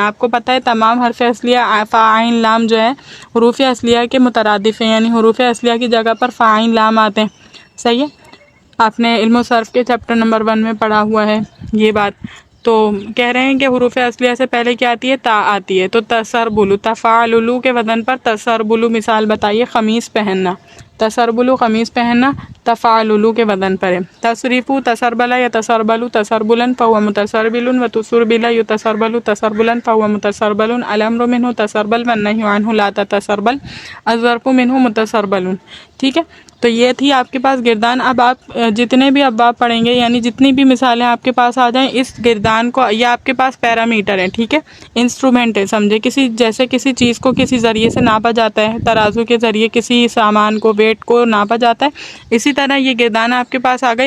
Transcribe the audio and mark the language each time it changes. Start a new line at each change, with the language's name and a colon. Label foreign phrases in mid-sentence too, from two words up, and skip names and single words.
Urdu: آپ کو پتہ ہے تمام حرف اصلیہ فا عین لام جو ہے حروف اصلیہ کے مترادف ہیں، یعنی حروف اصلیہ کی جگہ پر فا عین لام آتے ہیں، صحیح ہے، آپ نے علم و صرف کے چیپٹر نمبر 1 میں پڑھا ہوا ہے یہ بات۔ تو کہہ رہے ہیں کہ حروف اصلیہ سے پہلے کیا آتی ہے؟ تا آتی ہے، تو تسربلو، تفعللو کے وزن پر تسربلو، مثال بتائیے، قمیص پہننا، تسربلو قمیص پہننا تفعللو کے وزن پر ہے.
Arabic: تصریفو تسربلا یا تسربلو تسربلن فهو متسربل و تسربلا یتسربلو تسربلن فهو متسربل. الامر منه تسربل والنهی عنه لا تتسربل. الظرف منه متسربل.
Urdu: ٹھیک ہے، تو یہ تھی آپ کے پاس گردان. اب آپ جتنے بھی ابواب پڑھیں گے یعنی جتنی بھی مثالیں آپ کے پاس آ جائیں، اس گردان کو، یہ آپ کے پاس پیرامیٹر ہے، ٹھیک ہے، انسٹرومنٹ ہے، سمجھے، جیسے کسی چیز کو کسی ذریعے سے ناپا جاتا ہے، ترازو کے ذریعے کسی سامان کو، ویٹ کو ناپا جاتا ہے، اسی طرح یہ گردان آپ کے پاس آ گئی.